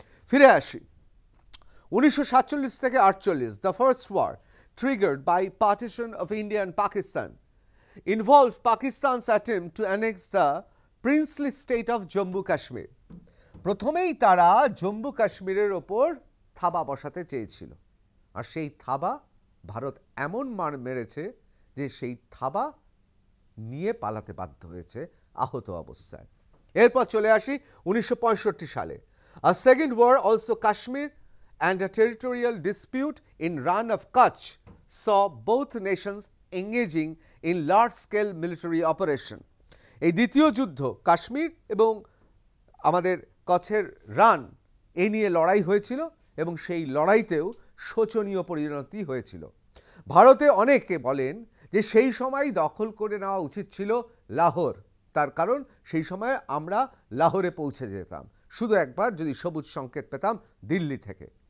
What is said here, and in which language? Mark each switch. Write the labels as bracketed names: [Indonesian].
[Bangla] ফিরে আসি 1947 থেকে 48, [English] the first war triggered by partition of India and Pakistan involved Pakistan's attempt to annex the princely state of Jammu Kashmir. [Bangla] প্রথমেই তারা জম্মু কাশ্মীরের ওপর থাবা বসাতে চেয়েছিল, আর সেই থাবা ভারত এমন মার মেরেছে যে সেই থাবা নিয়ে পালাতে বাধ্য হয়েছে আহত অবস্থায়। এরপর চলে আসি 1965 সালে। [English] A second war, also Kashmir and a territorial dispute in Rann of Kutch, saw both nations engaging in large-scale military operation. [Bangla] এই দ্বিতীয় যুদ্ধ কাশ্মীর এবং আমাদের কচ্ছের রান এ নিয়ে লড়াই হয়েছিল এবং সেই লড়াইতেও শোচনীয় পরিণতি হয়েছিল। ভারতে অনেকে বলেন যে সেই সময় দখল করে নেওয়া উচিত ছিল লাহোর, তার কারণ সেই সময় আমরা লাহোরে পৌঁছে যেতাম শুধু একবার যদি সবুজ সংকেত পেতাম দিল্লি থেকে।